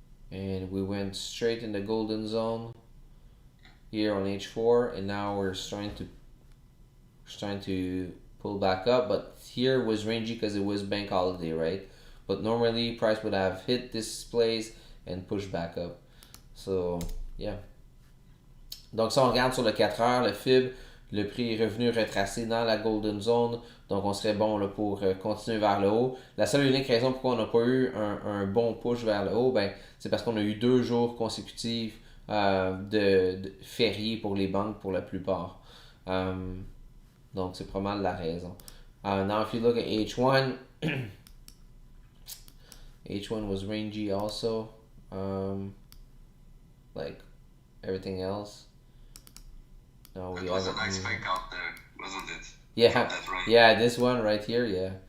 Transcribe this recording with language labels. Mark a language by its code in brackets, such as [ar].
[en] And we went straight in the golden zone here on H4, and now we're starting to pull back up, but here was rangy because it was bank holiday, right? But normally price would have hit this place and push back up. So, yeah. [fr] Donc, si on regarde sur le 4 heures, le FIB, le prix est revenu retracé dans la golden zone. Donc, on serait bon là, pour continuer vers le haut. La seule et unique raison pourquoi on n'a pas eu un bon push vers le haut, ben, c'est parce qu'on a eu 2 jours consécutifs de fériés pour les banques pour la plupart. Donc, c'est pas mal la raison. [en] Now, if you look at H1, H1 was rangy also. Like everything else. No, It was a nice fake out there, wasn't it? Yeah, this one right here, yeah.